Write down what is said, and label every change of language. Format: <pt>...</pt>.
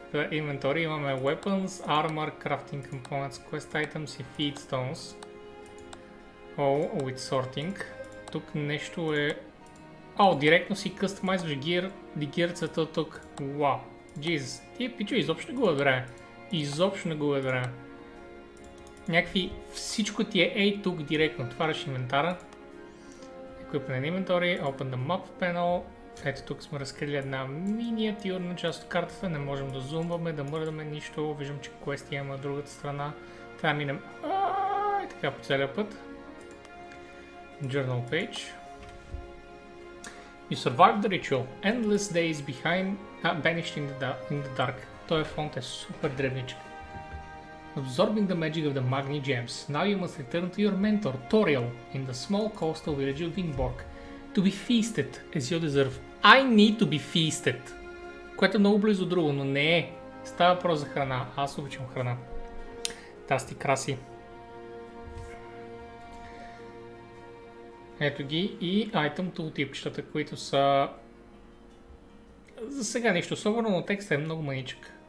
<bg>В инвентори имаме weapons, armor, crafting components, quest items и feed stones.</bg> <en>With sorting.</en> <bg>Тук нещо е... директно си къстомайзваш гирцата от тук. Вау. Jesus. Тия пичо изобщо не го одобряме. Изобщо не го одобряме. Някакви... Всичко ти е тук директно. Отваряш инвентара.</bg> <en>Equipment inventory. Open the map panel.</en> <bg>Ето тук сме разкрили една миниатюрна част от картата. Не можем да зумваме, да мърдаме нищо. Виждам, че квести има на другата страна. Трябва да минем... И така по целия път. Journal page.</bg> <en>You survived the ritual. Endless days behind... Banished in the dark.</en> <bg>Този фонт е супер дребничък.</bg> <en>Absorbing the magic of the Magni gems. Now you must return to your mentor, Toriel, in the small coastal village of Vingborg. To be feasted, as you deserve. I need to be feasted.</en> <bg>Което е много близо друго, но не е. Става въпрос за храна. Аз обичам храна. Тази ти краси. Ето ги и item tooltipчетата, които са... За сега нищо особено, но текстът е много маничък.</bg>